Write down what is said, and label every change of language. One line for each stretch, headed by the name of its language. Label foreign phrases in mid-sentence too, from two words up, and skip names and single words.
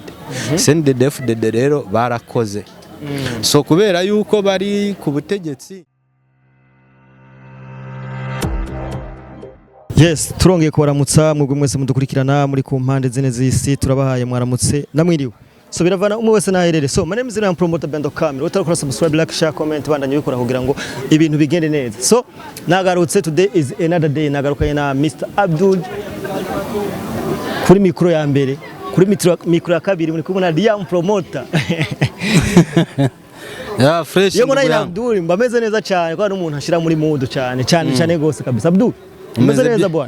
Rundi: CNDD FDD rero barakoze so kubera yuko bari ku butegetsi. Yes, turongeye kubaramutsa mwebwe mwese mudukurikirana muri ku mpande zine z'isi turabahaye mwaramutse namwiriwe. So biravana umwe wese naherere.
English: So my name is Ryan Promoter Bendo Camera.
Rundi: Utakora
English: subscribe, like, share, comment
Rundi: bandanye bikora kugira ngo ibintu bigende neza. So nagarutse
English: today is another day
Rundi: nagarukanye na Mr. Abdul kuri mikro ya mbere, kuri mikro ya kabiri muri kumwe na Ryan Promoter. Ya fresh. Yego na Abdul mbameze neza cyane kwa n'umuntu ashira muri mood cyane gose kabisa. Abdul bimeze neza bwana.